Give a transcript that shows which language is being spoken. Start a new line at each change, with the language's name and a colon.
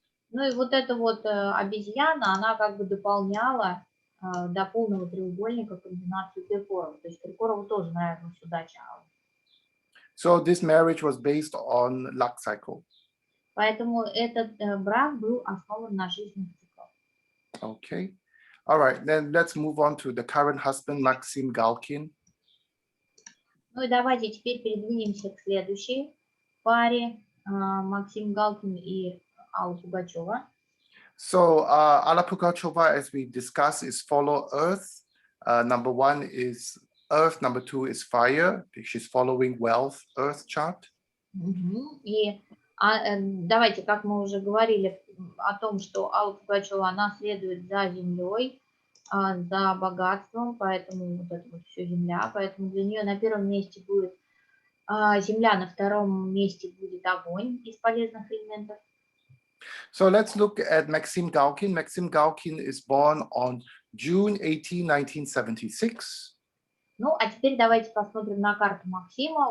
Russian: Ну и вот эта вот обезьяна, она как бы дополняла до полного треугольника комбинацию Киркорова. То есть Киркорову тоже нравилась удача.
English: So this marriage was based on luck cycle.
Russian: Поэтому этот брак был основан на жизненных циклах.
English: Okay. All right, then let's move on to the current husband, Максим Галкин.
Russian: Ну и давайте теперь передвинемся к следующей паре, Максим Галкин и Алла Пугачева.
English: So Алла Пугачева, as we discussed, is follow earth. Number one is earth, number two is fire. She's following wealth, earth chart.
Russian: И давайте, как мы уже говорили о том, что Алла Пугачева, она следует за землей, за богатством, поэтому вот это вот все земля, поэтому для нее на первом месте будет земля, на втором месте будет огонь из полезных элементов.
English: So let's look at Максим Галкин. Максим Галкин is born on June 18, 1976.
Russian: Ну, а теперь давайте посмотрим на карту Максима.